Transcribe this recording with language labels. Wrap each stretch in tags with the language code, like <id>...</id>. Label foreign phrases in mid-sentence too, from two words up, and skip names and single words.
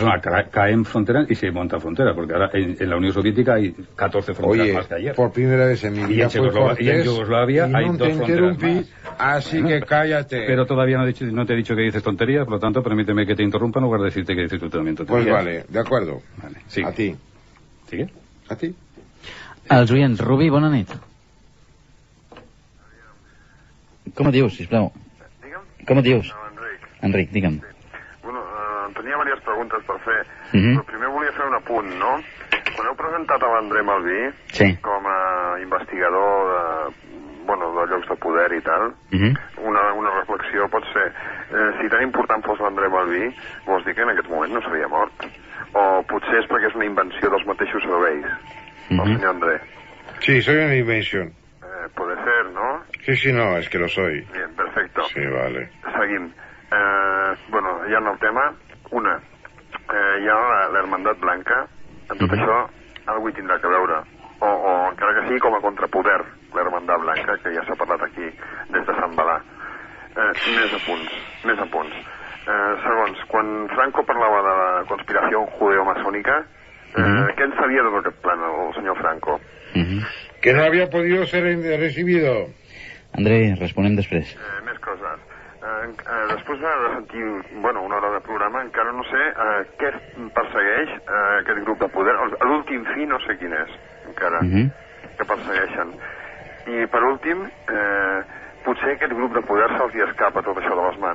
<es>caen fronteras y se montan fronteras, porque ahora en la Unión Soviética hay 14 fronteras más que ayer. Por primera vez en mi vida y en Yugoslavia hay 2 fronteras más. Así que cállate. Pero todavía no te he dicho que dices tonterías, por lo tanto, permíteme que te interrumpa en lugar de decirte que dices tú también tonterías. Pues vale, de acuerdo. Vale, sigue. A ti. ¿Sigue? A ti.</es> <ca>Els oients, Rubí, bona nit. Com et dius, sisplau? Digue'm? Com et dius? No, Enric. Enric, digue'm. Bueno, tenia diverses preguntes per fer, Mhm. però primer volia fer un apunt, no? Quan heu presentat a l'André Malví Sí. com a investigador de llocs de poder i tal, una reflexió pot ser, si tan important fos l'André Malví, vols dir que en aquest moment no s'havia mort? O potser és perquè és una invenció dels mateixos serveis, el senyor André? Sí,</ca> <es>soy una invención. Puede ser, ¿no? Sí, no, es que lo soy. Bien, perfecto. Sí, vale.</es> <ca>Seguim. Ja en el tema, hi ha l'Hermandat Blanca, en tot això algú hi tindrà que veure, o encara que sigui com a contrapoder, l'Hermandat Blanca, que ja s'ha parlat aquí des de Sant Balà. Més apunts. Segons, quan Franco parlava de la conspiració judeo-maçònica, què en sabia de tot aquest plan el senyor Franco?</ca> <es>Que no había podido ser recibido.</es> <ca>André, responem després. Més coses. Després de sentir una hora de programa, encara no sé què persegueix aquest grup de poder. L'últim fi no sé quin és, encara, que persegueixen. I per últim, potser aquest grup de poder se'ls hi escapa tot això de les mans.</ca>